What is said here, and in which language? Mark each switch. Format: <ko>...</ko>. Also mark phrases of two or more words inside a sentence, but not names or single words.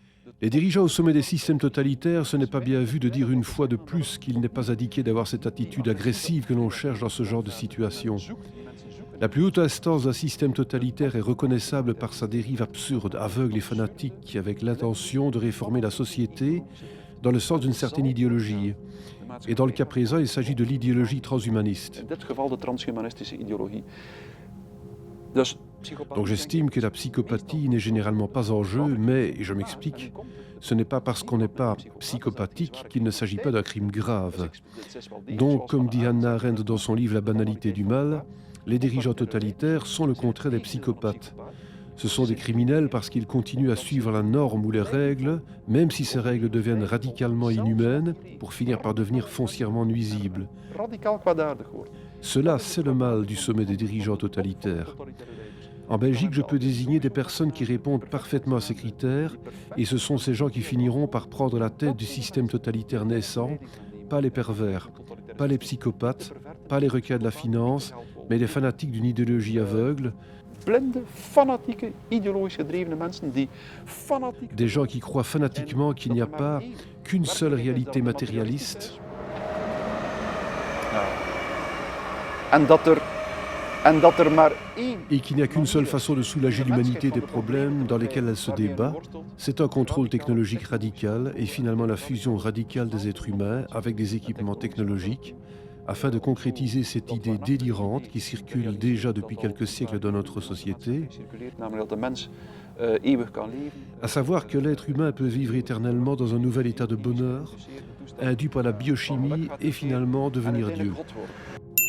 <fr>Les dirigeants au sommet des systèmes totalitaires, ce n'est pas bien vu de dire une fois de plus qu'il n'est pas indiqué d'avoir cette attitude agressive que l'on cherche dans ce genre de situation. La plus haute instance d'un système totalitaire est reconnaissable par sa dérive absurde, aveugle et fanatique, avec l'intention de réformer la société dans le sens d'une certaine idéologie. Et dans le cas présent, il s'agit de l'idéologie transhumaniste.</fr> <nl>In dit geval de transhumanistische ideologie. Dus</nl> <fr>Donc j'estime que la psychopathie n'est généralement pas en jeu, mais, et je m'explique, ce n'est pas parce qu'on n'est pas psychopathique qu'il ne s'agit pas d'un crime grave. Donc, comme dit Hannah Arendt dans son livre La banalité du mal, les dirigeants totalitaires sont le contraire des psychopathes. Ce sont des criminels parce qu'ils continuent à suivre la norme ou les règles, même si ces règles deviennent radicalement inhumaines, pour finir par devenir foncièrement nuisibles.</fr> <nl>radicaal kwaadaardig wordt.</nl> <fr>Cela, c'est le mal du sommet des dirigeants totalitaires. En Belgique, je peux désigner des personnes qui répondent parfaitement à ces critères, et ce sont ces gens qui finiront par prendre la tête du système totalitaire naissant, pas les pervers, pas les psychopathes, pas les requins de la finance, mais les fanatiques d'une idéologie aveugle,</fr> <nl>Blinde, fanatieke, ideologisch gedrevene mensen die fanatiek...</nl> <fr>des gens qui croient fanatiquement qu'il n'y a pas qu'une seule réalité matérialiste,</fr> <nl>En dat er maar één...</nl> <fr>et qu'il n'y a qu'une seule façon de soulager l'humanité des problèmes dans lesquels elle se débat, c'est un contrôle technologique radical et finalement la fusion radicale des êtres humains avec des équipements technologiques, afin de concrétiser cette idée délirante qui circule déjà depuis quelques siècles dans notre société,</fr> <nl>Namelijk dat de mens eeuwig kan leven.</nl> <fr>à savoir que l'être humain peut vivre éternellement dans un nouvel état de bonheur, induit par la biochimie et finalement devenir Dieu.</fr> <nl>God worden.</nl>